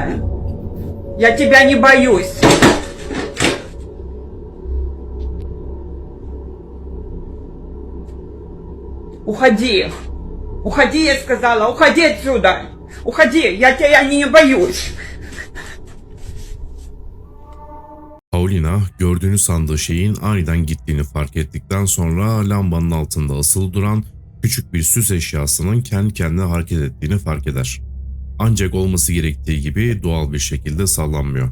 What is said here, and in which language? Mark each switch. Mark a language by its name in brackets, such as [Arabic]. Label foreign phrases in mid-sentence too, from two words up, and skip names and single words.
[Russian] Я тебя не боюсь. Уходи. Уходи, я сказала. Уходи отсюда. Уходи. Я тебя не боюсь. [Turkish] Paulina gördüğünü sandığı şeyin aniden gittiğini fark ettikten sonra lambanın altında asılı duran küçük bir süs eşyasının kendi kendine hareket ettiğini fark eder. Ancak olması gerektiği gibi doğal bir şekilde sallanmıyor.